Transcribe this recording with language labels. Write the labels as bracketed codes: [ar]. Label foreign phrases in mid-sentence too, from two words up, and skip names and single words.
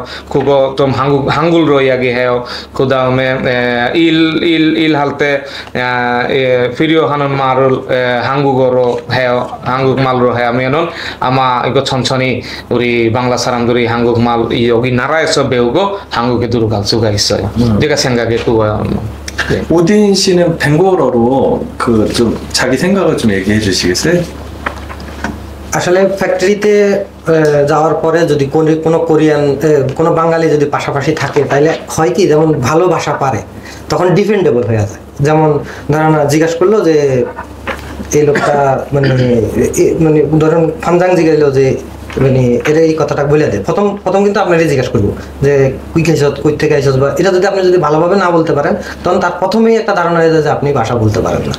[ko] 그거 좀 한글로 이야기해요. 그 다음에 일할 때 필요하는 말을 한국어로 해요. 한국말로 하면은 아마 이거 천천히 우리 방글라 사람들이 한국말 여기 나라에서 배우고 한국에 들어갈 수가 있어요. 제가 생각해 그거요. 네. 우딘 씨는 벵골어로 그 좀 자기 생각을 좀 얘기해 주시겠어요? [bn] আসলে ফ্যাক্টরিতে যাওয়ার পরে যদি কোনো কোরিয়ান কোনো বাঙালি যদি পাশাপাশি থাকে তাহলে হয় কি যেমন ভালো ভাষা পারে তখন ডিফেন্ডেবল হয়ে যায়। যেমন ধরেন জিজ্ঞাসা করলো যে এই লোকটা মানে ধরেন ফামজাং জিজ্ঞাসা যে মানে এটা এই কথাটা বলে দেয় প্রথম কিন্তু আপনারই জিজ্ঞাসা করবো যে কই খাইছত কই থেকে আইসছ বা এটা যদি আপনি যদি ভালোভাবে না বলতে পারেন তখন তার প্রথমেই একটা ধারণা হয়ে যায় যে আপনি ভাষা বলতে পারেন না।